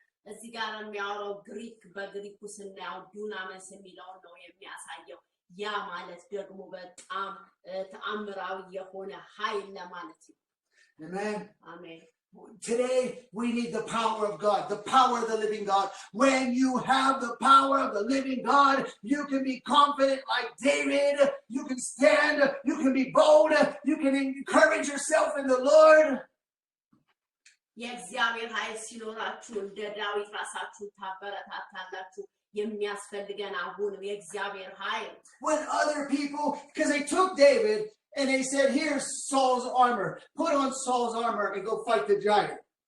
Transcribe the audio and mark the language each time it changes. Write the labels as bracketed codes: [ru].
[am] እዚህ ጋር የሚያወራው ግሪክ በግሪኩ ስናየው ዱናመስ የሚለውን ነው የሚያሳየው ያ ማለት ደግሞ በጣም ተአምራዊ የሆነ ኃይል ለማለት ነው [en] Amen. [am] አሜን [en] Today, we need the power of God, the power of the living God. When you have the power of the living God, you can be confident like David. You can stand. You can be bold. You can encourage yourself in the Lord. [am] የእግዚአብሔር ኃይል ሲኖራችሁ እንደ ዳዊት ራሳችሁን ታበረታታላችሁ የሚያስፈልገን አሁን የእግዚአብሔር ኃይል [en] When other people, because they took David and they said, here's Saul's armor. Put on Saul's armor and go fight the giant.